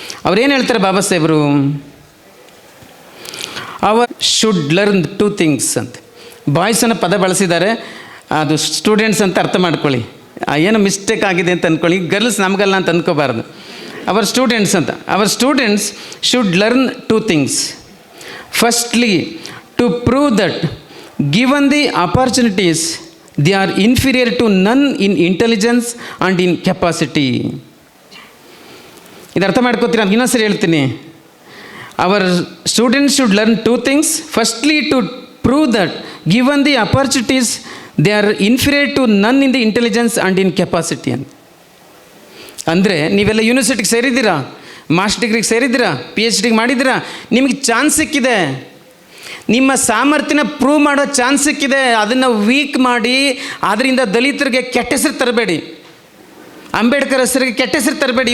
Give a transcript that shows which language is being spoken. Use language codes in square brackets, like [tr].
[kn] ಅವ್ರೇನು ಹೇಳ್ತಾರೆ ಬಾಬಾ ಸಾಹೇಬರು? [en] our should learn 2 things [kn] ಅಂತ. ಬಾಯ್ಸ್ ಅನ್ನೋ ಪದ ಬಳಸಿದ್ದಾರೆ, ಅದು ಸ್ಟೂಡೆಂಟ್ಸ್ ಅಂತ ಅರ್ಥ ಮಾಡ್ಕೊಳ್ಳಿ. ಏನು ಮಿಸ್ಟೇಕ್ ಆಗಿದೆ ಅಂತ ಅಂದ್ಕೊಳ್ಳಿ, ಗರ್ಲ್ಸ್ ನಮಗಲ್ಲ ಅಂತ ಅಂದ್ಕೋಬಾರ್ದು. [en] Our students ಅಂತ. Our students should learn 2 things. Firstly, to prove that given the opportunities they are inferior to none in intelligence and in capacity. [kn] ಇದು ಅರ್ಥ ಮಾಡ್ಕೋತೀರ? ನಾನು ಇನ್ನೊಂದು ಸರಿ ಹೇಳ್ತೀನಿ. [en] Our students should learn 2 things. Firstly, to prove that given the opportunities they are inferior to none in the intelligence and in capacity. [kn] ಅಂದರೆ ನೀವೆಲ್ಲ ಯೂನಿವರ್ಸಿಟಿಗೆ ಸೇರಿದ್ದೀರಾ, master ಡಿಗ್ರಿಗೆ ಸೇರಿದ್ದೀರಾ, PhD ಮಾಡಿದ್ದೀರಾ, ನಿಮಗೆ ಚಾನ್ಸ್ ಸಿಕ್ಕಿದೆ, ನಿಮ್ಮ ಸಾಮರ್ಥ್ಯನ ಪ್ರೂವ್ ಮಾಡೋ ಚಾನ್ಸ್ ಸಿಕ್ಕಿದೆ. ಅದನ್ನು ವೀಕ್ ಮಾಡಿ ಅದರಿಂದ ದಲಿತರಿಗೆ ಕೆಟ್ಟ ಹೆಸರು ತರಬೇಡಿ, ಅಂಬೇಡ್ಕರ್ ಹೆಸರಿಗೆ ಕೆಟ್ಟ ಹೆಸರು ತರಬೇಡಿ.